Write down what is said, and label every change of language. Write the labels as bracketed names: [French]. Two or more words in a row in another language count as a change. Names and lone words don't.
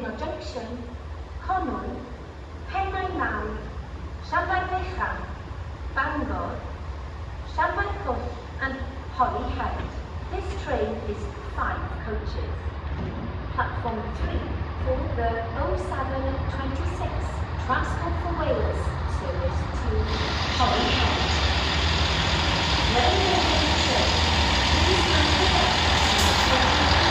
[English] Junction, Conwy, Pennau Mawr, Llanfair Fechan, Bangor, Llanfair Pwll and Holyhead. This train is 5 coaches. Platform 3 for the 0726 Transport for Wales service to Holyhead. Please stand for